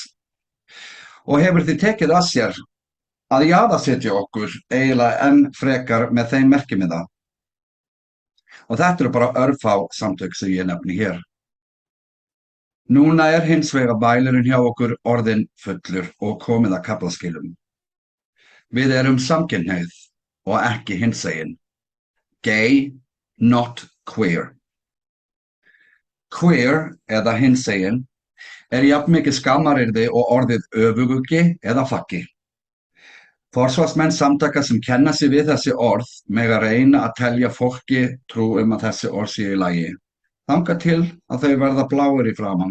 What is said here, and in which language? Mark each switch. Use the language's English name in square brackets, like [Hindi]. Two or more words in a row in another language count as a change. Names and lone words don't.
[Icelandic] Og hefur því tekið að sér að jaðarsetja okkur eiginlega enn frekar með þeim merkimiða. Og þetta eru bara örfá samtök sem ég nefni hér. Núna er hins vegar bælirinn hjá okkur orðinn fullur og komið að kaflaskilum. Við erum samkynhneigð og ekki hinsegin. [English] Gay, not queer. [Icelandic] Queer eða hinsegin er jafn mikið skammaryrði og orðið öfuguggi eða faggi. Forsvarsmenn samtaka sem kenna sig við þessi orð mega reyna að telja fólki trú að þessi orð séu í lagi, þangað til að þau verða bláir í framan.